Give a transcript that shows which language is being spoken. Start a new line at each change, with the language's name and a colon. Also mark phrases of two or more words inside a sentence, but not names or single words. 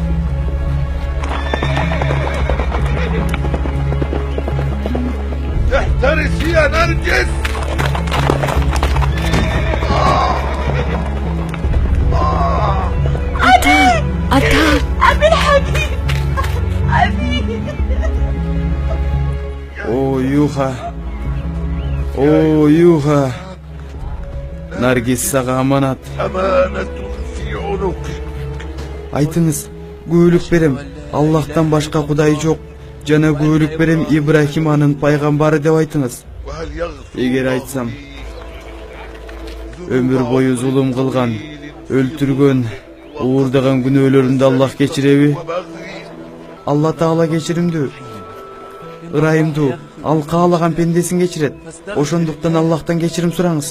Arabic: احترس يا نرجس.
Kyrgyz: Ata,
Arabic: أبي الحبيب أبي.
Kyrgyz: О, Юха. О, Юха. Наргиз сага аманат.
Arabic: أمانة في عنقك.
Kyrgyz: Айтыңыз, күбөлүк берем. Аллахтан башка кудай жок. Жана күбөлүк берем Ибрахим анын пайгамбары деп айтыңыз.
Arabic: وهل يغفر
Kyrgyz: Эгер айтсам, өмүр бою зулум кылган, өлтүргөн, уурдаган күнөөлөрүмдү Аллах кечиреби? Алла Таала кечиримдүү, ырайымдуу, ал каалаган пендесин кечирет. Ошондуктан Аллахтан кечирим сураңыз.